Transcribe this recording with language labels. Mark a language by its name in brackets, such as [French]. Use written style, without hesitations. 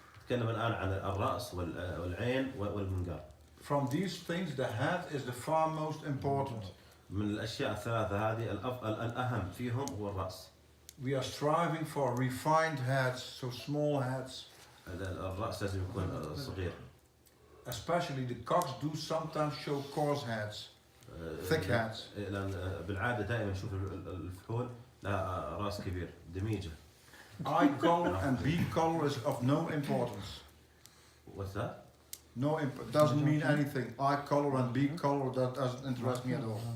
[Arabic] نتكلم الآن عن الرأس والعين والمنقار. [English] From these things, the head is the far most important. [Arabic] من الأشياء الثلاثة هذه الأهم فيهم هو الرأس. [English] We are striving for refined heads, so small heads. [Arabic] الرأس لازم يكون صغير. [English] Especially the cocks do sometimes show coarse heads, thick heads. [Arabic] لأن بالعادة دائما نشوف الفحول لها رأس كبير دميجة. [English] Eye color and beak color is of no importance. What's that? No, doesn't mean anything. Eye color and beak color, that doesn't interest me at all.